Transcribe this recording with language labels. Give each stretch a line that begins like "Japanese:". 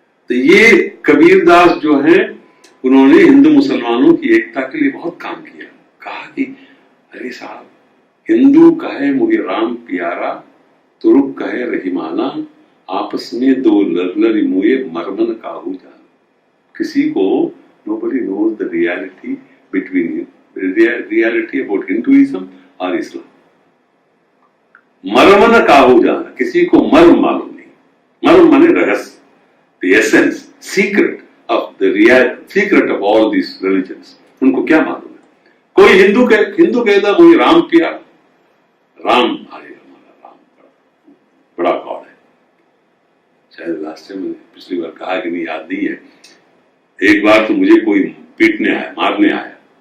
Hindi: तो ये कबीरदास जो है, उन्होंने हिंदू मुसलमानों की एकता के लिए बहुत काम किया। कहा कि अरे साहब, हिंदू कहे मुझे राम प्यारा, तुर्क कहे रहीमाना, आपस में दो लरलरी मुए मरमन काहू जान। किसी को
English: nobody knows the reality between reality about Hinduism
Hindi: और इस्लाम। मर्म न काहू जाना, किसी को मर्म मालूम नहीं। मर्म माने रहस्य,
English: the essence, secret of the real secret of all these religions।
Hindi: उनको क्या मालूम है? कोई हिंदू कहता मुझे राम प्यार, राम अरे हमारा राम बड़ा गॉड है। शायद रास्ते में पिछली बार कहा कि नहीं, याद नहीं है। एक बार तो मुझे कोई पीटने आया, मारने आया।